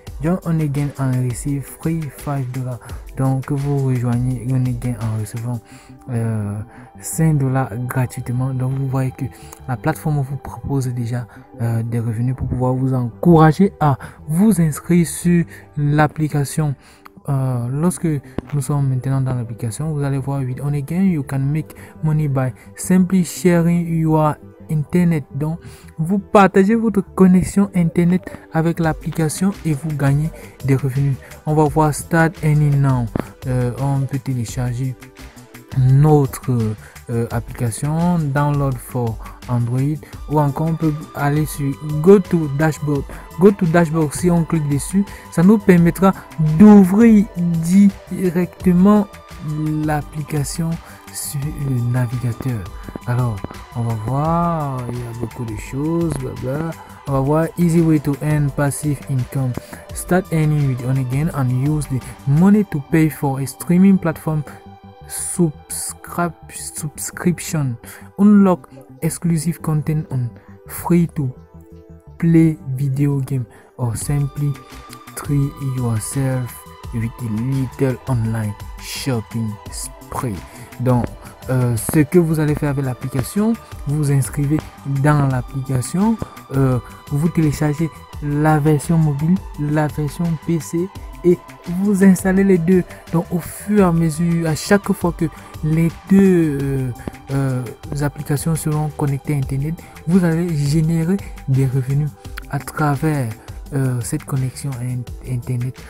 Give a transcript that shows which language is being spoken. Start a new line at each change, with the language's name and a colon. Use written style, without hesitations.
English: Join Onegain and receive free $5.
French: Donc vous rejoignez Onegain en recevant $5 gratuitement. Donc vous voyez que la plateforme vous propose déjà des revenus pour pouvoir vous encourager à vous inscrire sur l'application. Lorsque nous sommes maintenant dans l'application, vous allez voir
English: with Onegain you can make money by simply sharing your internet.
French: Donc vous partagez votre connexion internet avec l'application et vous gagnez des revenus. On va voir
English: start earning now.
French: On peut télécharger notre application
English: download for Android,
French: ou encore on peut aller sur
English: go to dashboard.
French: Si on clique dessus, ça nous permettra d'ouvrir directement l'application sur le navigateur. Alors on va voir, il y a beaucoup de choses, blabla. On va voir
English: easy way to earn passive income. Start earning with Onegain and use the money to pay for a streaming platform subscription. Unlock exclusive content on free to play video game or simply treat yourself with a little online shopping spree.
French: Donc ce que vous allez faire avec l'application, vous vous inscrivez dans l'application, vous téléchargez la version mobile, la version PC et vous installez les deux. Donc au fur et à mesure, à chaque fois que les deux applications seront connectées à internet, vous allez générer des revenus à travers cette connexion à internet.